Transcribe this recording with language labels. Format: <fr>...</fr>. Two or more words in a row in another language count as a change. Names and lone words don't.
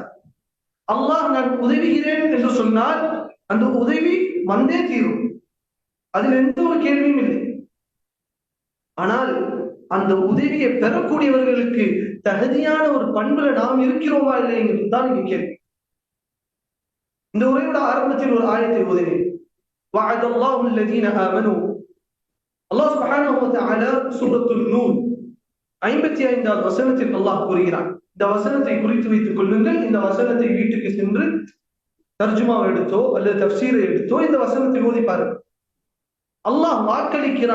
<ta>அல்லாஹ் நான் உதவுகிறேன் என்று சொன்னால் அந்த உதவி வந்தே தீரும், அதில் எந்த ஒரு கேள்வியும் இல்லை. ஆனால் அந்த உதவியை பெறக்கூடியவர்களுக்கு தகுதியான ஒரு பண்புல நாம் இருக்கிறோமா இல்லை என்றுதான் இங்க கேள்வி. இந்த உரையோட ஆரம்பத்தில் ஒரு ஆயத்தை ஓதினேன்.</ta> <ar>وعد الله الذين آمنوا.</ar> <ta>அல்லாஹ்</ta> <ar>سبحانه و تعالى</ar> <ta>சூரத்துல் நூர் 55வது வசனத்தில் அல்லாஹ் கூறுகிறான். இந்த வசனத்தை குறித்து வைத்துக் கொள்ளுங்கள். இந்த வசனத்தை வீட்டுக்கு சென்று தர்ஜுமாவை எடுத்தோ அல்லது தஃப்சீரை எடுத்தோ இந்த வசனத்தை ஓதி பாருங்கள். அல்லாஹ் வாக்களிக்கிறான்.</ta>